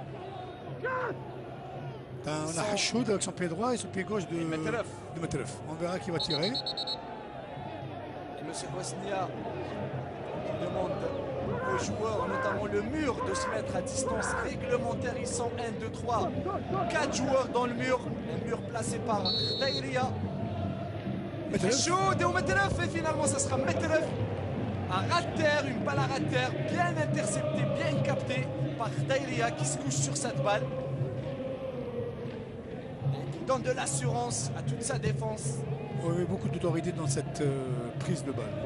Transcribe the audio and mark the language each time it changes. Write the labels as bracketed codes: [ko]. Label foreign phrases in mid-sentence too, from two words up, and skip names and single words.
[fr] On a Hachoud avec son pied droit et son pied gauche de Metref. On verra qui va tirer. Et M. Bosnia qui demande aux joueurs, notamment le mur, de se mettre à distance réglementaire. Ils sont 1, 2, 3, 4 joueurs dans le mur. Un mur placé par Khdairi. Hachoud et Metref. Et finalement, ça sera Metref. Un rat-terre, une balle à rat-terre, bien interceptée, bien captée par Khdairi qui se couche sur cette balle. Et qui donne de l'assurance à toute sa défense. Oui, beaucoup d'autorité dans cette prise de balle.